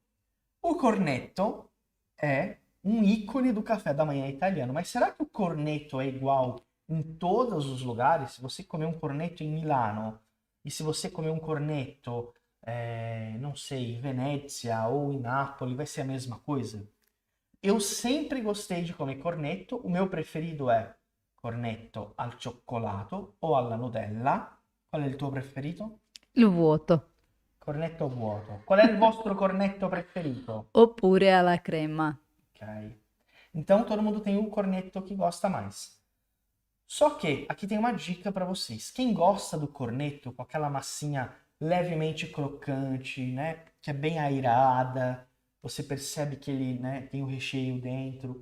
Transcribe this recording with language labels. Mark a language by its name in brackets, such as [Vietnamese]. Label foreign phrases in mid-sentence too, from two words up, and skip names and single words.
[Portuguese] O cornetto é um ícone do café da manhã italiano, mas será que o cornetto é igual em todos os lugares? Se você comer um cornetto em Milano e se você comer um cornetto, não sei, em Venezia ou em Nápoles, vai ser a mesma coisa? Eu sempre gostei de comer cornetto, o meu preferido é [Italian] cornetto al cioccolato o alla Nutella. Qual è il tuo preferito? Il vuoto. Cornetto vuoto. Qual è il vostro cornetto preferito? Oppure alla crema. Ok. [Portuguese] Então todo mundo tem o cornetto que gosta mais. Só que aqui tem uma dica para vocês. Quem gosta do cornetto com aquela massinha levemente crocante, né, que é bem airada, você percebe que ele, né, tem o recheio dentro.